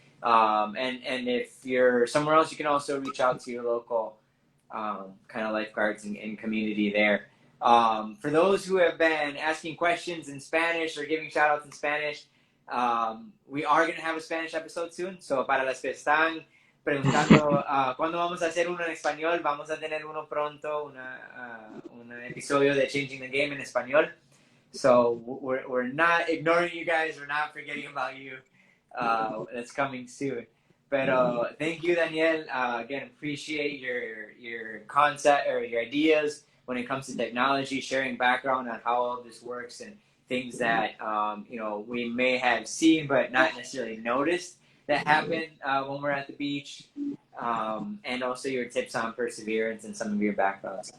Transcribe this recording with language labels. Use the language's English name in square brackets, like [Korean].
[English] And if you're somewhere else, you can also reach out to your local kind of lifeguards and community there. For those who have been asking questions in Spanish or giving shout outs in Spanish, we are going to have a Spanish episode soon. [Spanish] So para las que están preguntando cuándo vamos a hacer uno en español, vamos a tener uno pronto, un episodio de Changing the Game en español. [English] So we're not ignoring you guys, we're not forgetting about you. That's coming soon. Pero thank you, Daniel. Again, appreciate your concept or your ideas when it comes to technology, sharing background on how all this works and things that we may have seen but not necessarily noticed that happen when we're at the beach, and also your tips on perseverance and some of your backgrounds.